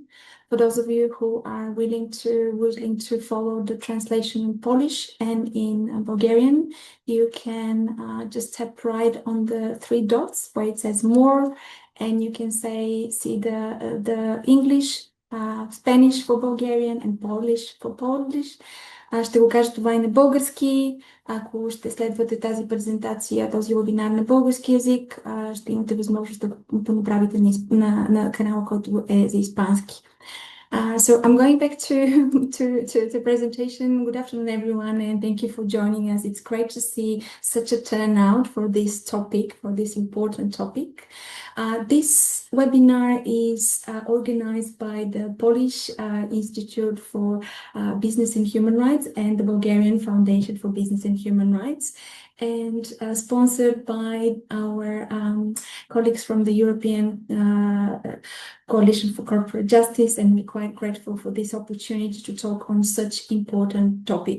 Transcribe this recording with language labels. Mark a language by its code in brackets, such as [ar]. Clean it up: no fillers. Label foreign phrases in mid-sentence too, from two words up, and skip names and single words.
[en] For those of you who are willing to follow the translation in Polish and in Bulgarian, you can just tap right on the three dots where it says more, and you can see the English, Spanish for Bulgarian and Polish for Polish. [bg] Ще го кажа това и на български. Ако ще следвате тази презентация, този вебинар на български язик, ще имате възможност да го направите на канала, който е за испански. [en] So I'm going back to the presentation. Good afternoon, everyone, and thank you for joining us. It's great to see such a turnout for this topic, for this important topic. This webinar is organized by the Polish Institute for Business and Human Rights and the Bulgarian Foundation for Business and Human Rights, and sponsored by our colleagues from the European Coalition for Corporate Justice, and we're quite grateful for this opportunity to talk on such important topic.